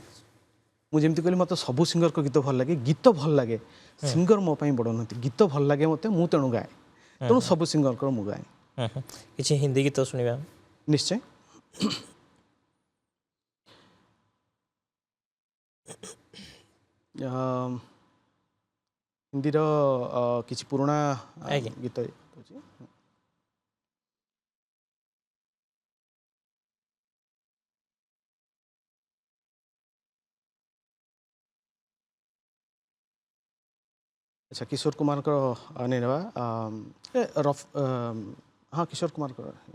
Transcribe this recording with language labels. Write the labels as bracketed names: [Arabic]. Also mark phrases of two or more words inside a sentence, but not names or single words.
[Odia] ମୁଁ ଯେମିତି କହିଲି ମୋତେ ସବୁ ସିଙ୍ଗରଙ୍କ ଗୀତ ଭଲ ଲାଗେ ଗୀତ ଭଲ ଲାଗେ ସିଙ୍ଗର ମୋ ପାଇଁ ବଡ଼ ନୁହନ୍ତି ଗୀତ ଭଲ ଲାଗେ ମୋତେ ମୁଁ ତେଣୁ ଗାଏ ତେଣୁ ସବୁ ସିଙ୍ଗରଙ୍କର ମୁଁ ଗାଏ। କିଛି ହିନ୍ଦୀ ଗୀତ ଶୁଣିବା ନିଶ୍ଚୟ ହିନ୍ଦୀର କିଛି ପୁରୁଣା ଗୀତ [Hindi] अच्छा किशोर कुमार को नहीं रहा हाँ किशोर कुमार को